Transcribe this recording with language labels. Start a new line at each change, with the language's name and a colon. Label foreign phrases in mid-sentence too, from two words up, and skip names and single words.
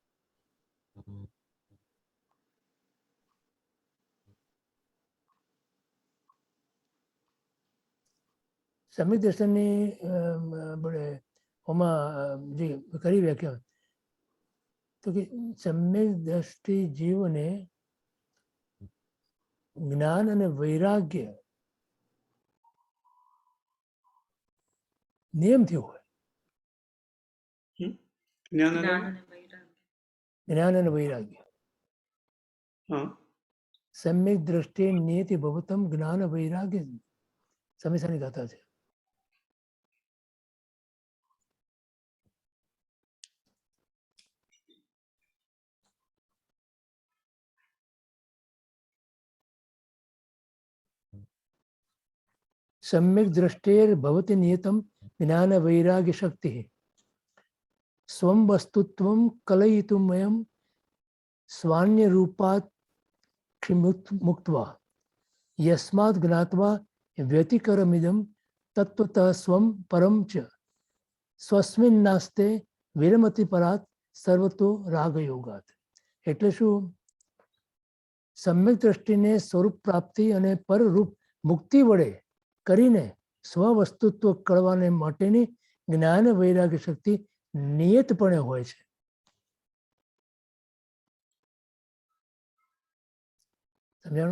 Gujarati: સમ્યક દર્શનની આપણે ઓમાં જે કરી વ્યાખ્યા, તો કે સમ્યક દ્રષ્ટિ જીવને જ્ઞાન અને વૈરાગ્ય નિયમથી હોય. જ્ઞાન અને વૈરાગ્ય.
Sanskrit: सम्यक द्रष्टि नियति भवतम ज्ञान वैराग्य
Gujarati: સમીસાની ગાથા છે.
Sanskrit: सम्यक दृष्टेर भवति नियतम ज्ञान वैराग्य शक्ति स्वम वस्तुत्वम कलयितुमयम स्वान्य रूपात् मुक्त्वा यस्मात् ज्ञात्वा व्यतिकरमिदं तत्वतः स्वम परम च स्वस्मिन् नास्ते विरमति परात् सर्वतो रागयोगात्.
Gujarati: એટલે શું? સમ્યક દ્રષ્ટિને સ્વરૂપ પ્રાપ્તિ અને પરરૂપ મુક્તિ વડે કરીને સ્વવસ્તુત્વ કળવાને માટેની જ્ઞાન વૈરાગ્ય શક્તિ નિયતપણે હોય છે. સમજાણું?